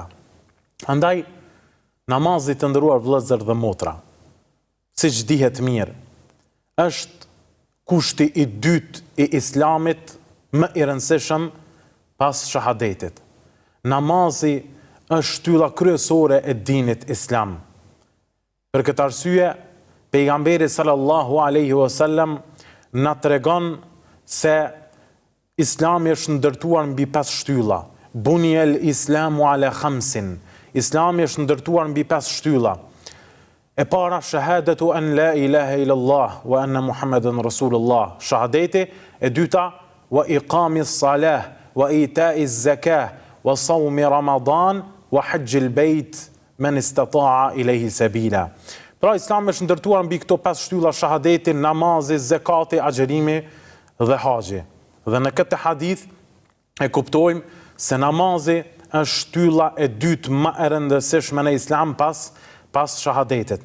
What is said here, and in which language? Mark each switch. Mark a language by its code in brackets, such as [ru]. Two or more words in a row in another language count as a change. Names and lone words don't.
[sq] Andaj namazi, të nderuar vëllezër dhe motra, siç dihet mirë, është kushti i dytë i Islamit më i rëndësishëm pas shahadetit. Namazi është shtylla kryesore e dinit Islam. Për këtë arsye, pejgamberi [ar] صلى الله عليه وسلم [sq] na tregon se Islami është ndërtuar mbi 5 shtylla. [ar] بني الإسلام على خمس. [sq] Islami është ndërtuar mbi 5 shtylla. E para, [ar] شهادة أن لا إله إلا الله وأن محمدا رسول الله, [sq] shahadeti. E dyta, [ar] وإقام الصلاة وإيتاء الزكاة وصوم رمضان وحج البيت من استطاع إليه سبيلا. [sq] Pra, Islami është ndërtuar mbi këto 5 shtylla: shahadeti, namazi, zakati, agjerimi dhe haxhi. Dhe në këtë hadith e kuptojmë se namazi është shtylla e dytë më e rëndësishme në Islam pas shahadetit.